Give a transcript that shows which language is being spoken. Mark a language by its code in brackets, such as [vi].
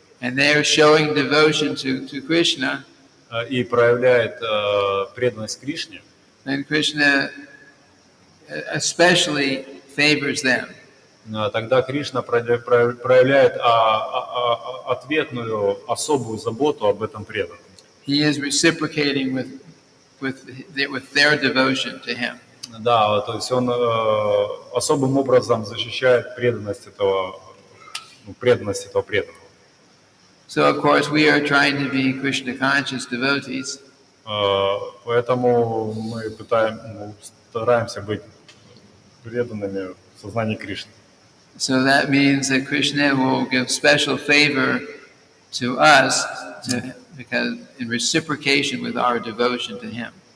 [en] and they are showing devotion to Krishna, [ru] и проявляет преданность Кришне, [en] then Krishna especially favors them. [ru] тогда Кришна проявляет ответную, особую заботу об этом преданном. [en] He is reciprocating with their devotion to him. [ru] Да, то есть он особым образом защищает преданность этого преданного. [en] So of course we are trying to be Krishna conscious devotees. [ru] Поэтому мы стараемся быть преданными в сознании Кришны. [en] So that means that Krishna will give special favor to us because in reciprocation with our devotion to him.